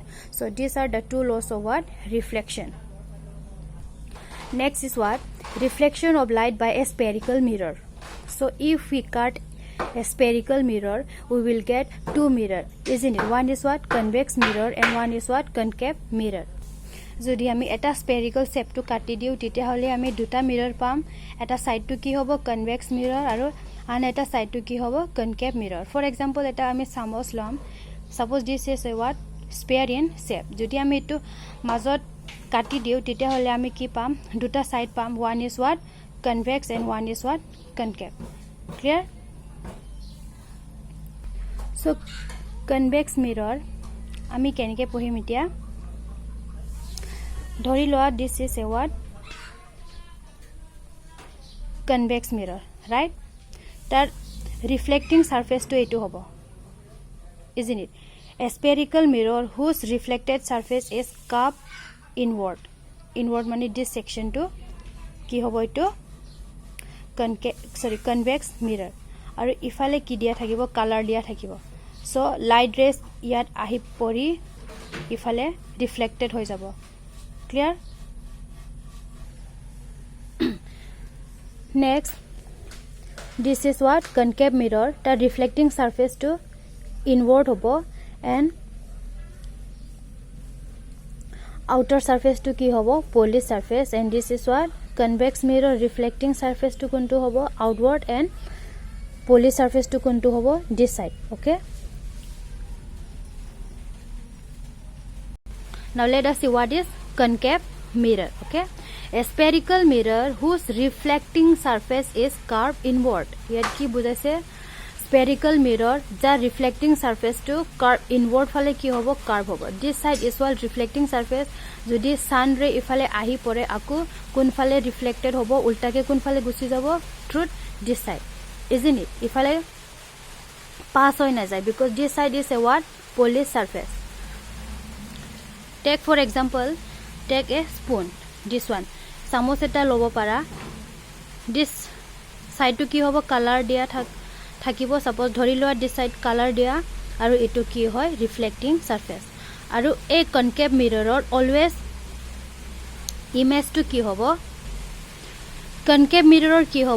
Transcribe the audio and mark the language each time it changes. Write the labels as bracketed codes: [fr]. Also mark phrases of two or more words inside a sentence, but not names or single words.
[en] So these are the two laws of what? Reflection. Next is what? Reflection of light by a spherical mirror. So if we cut a spherical mirror, we will get two mirror, isn't it? One is what? Convex mirror and one is what? Concave mirror. [as] যদি আমি এটা [en] spherical shape-to [as] কাটি দিও তেতিয়া হলে আমি দুটা মিৰৰ পাম এটা সাইডটো কি হ'ব [en] convex mirror [as] আৰু আন এটা সাইডটো কি হ'ব [en] concave mirror for example [as] এটা আমি চামুচ লম [en] suppose this is a what sphere in shape [as] যদি আমি এটো মাজত কাটি দিও তেতিয়া হলে আমি কি পাম দুটা সাইড পাম [en] one is what convex and one is what concave clear so convex mirror [as] আমি কেনেকৈ পঢ়িম এতিয়া ধৰি লোৱা [en] this is a what convex mirror right tar reflecting surface [as] টো এইটো হ'ব [en] isn't it a spherical mirror whose reflected surface is curved inward mane this section [as] টো কি হ'ব এইটো [en] convex mirror [as] আৰু ইফালে কি দিয়া থাকিব color দিয়া থাকিব [en] so light rays [as] yat ahi pori ifale reflected hoi jabo clear [en] next this is what concave mirror the reflecting surface to inward hobo and outer surface [as] টো কি হ'ব [en] polished surface and this is what convex mirror reflecting surface [as] টো কোনটো হ'ব [en] outward and polished surface [as] টো কোনটো হ'ব [en] this side okay now let us see what is concave mirror okay a spherical mirror whose reflecting surface is curved inward [as] ইয়াত কি বুজাইছে [en] spherical mirror the reflecting surface [as] to [en] curve inward [as] ফালে কি হ'ব curve hobo [en] this side is all reflecting surface [as] jodi [en] sun ray [as] ইফালে আহি পৰে আকৌ কোন ফালে reflected হ'ব ওলোটাকৈ কোন ফালে গুচি যাব [en] through this side isn't it [as] ifale pass হয় না যায় [en] because this side is a what polished surface take for example take a spoon this one [as] চামুচ এটা লব পাৰা [en] this side-to [as] কি হ'ব কালাৰ দিয়া থাকিব সাপোজ ধৰি লোৱা [en] this side colour [as] দিয়া আৰু এটো কি হয় [en] reflecting surface [as] আৰু এই [en] concave mirror-r always image-to [as] কি হ'ব [en] concave mirror-r [as] কি হ'ব